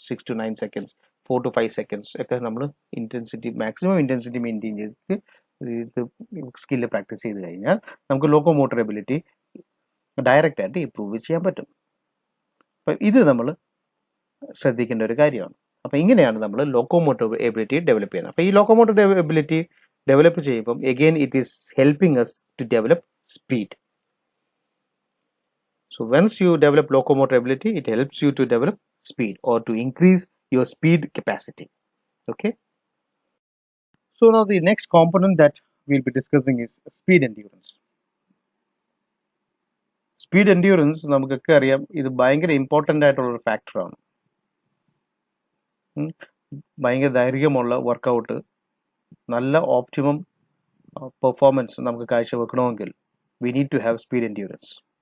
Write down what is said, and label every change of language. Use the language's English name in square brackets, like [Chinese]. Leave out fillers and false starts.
[Malayalam] 6 to 9 seconds, 4 to 5 seconds ഒക്കെ നമ്മൾ maximum intensity maintain ചെയ്തിട്ട് ഇത് സ്കില്ല് പ്രാക്ടീസ് ചെയ്ത് കഴിഞ്ഞാൽ നമുക്ക് ലോക്കോമോട്ടർ എബിലിറ്റി ഡയറക്റ്റ് ആയിട്ട് ഇമ്പ്രൂവ് ചെയ്യാൻ പറ്റും. അപ്പം ഇത് നമ്മൾ ശ്രദ്ധിക്കേണ്ട ഒരു കാര്യമാണ്. അപ്പം ഇങ്ങനെയാണ് നമ്മൾ ലോക്കോമോട്ടർ എബിലിറ്റി ഡെവലപ്പ് ചെയ്യുന്നത്. അപ്പോൾ ഈ ലോക്കോമോട്ടർ എബിലിറ്റി ഡെവലപ്പ് ചെയ്യുമ്പം [English] Again it is helping us to develop speed. So once you develop locomotor ability, it helps you to develop speed or to increase your speed capacity. Okay. So now the next component that we'll be discussing is speed endurance. [Malayalam] Speed endurance നമുക്കൊക്കെ അറിയാം, ഇത് ഭയങ്കര important ആയിട്ടുള്ളൊരു ഫാക്ടറാണ്. ഭയങ്കര ദൈർഘ്യമുള്ള workout, നല്ല optimum performance നമുക്ക് കാഴ്ചവെക്കണമെങ്കിൽ [English] We need to have speed endurance.